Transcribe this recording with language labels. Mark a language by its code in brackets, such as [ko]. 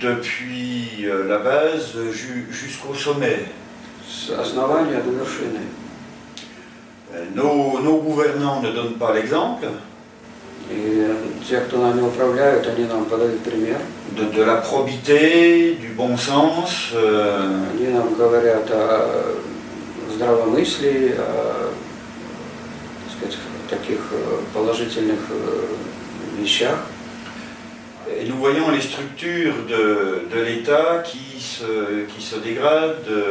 [fr] Depuis la base jusqu'au sommet. [ru] С основания до вершины. [fr] Nos gouvernants ne donnent pas l'exemple. [ru] И те, кто нами управляют, они нам подают пример. [fr] De la probité, du bon sens. [ru] Они нам говорят о здравомыслии, о, так сказать, таких положительных вещах. [fr] Et nous voyons les structures de l'État qui se dégradent.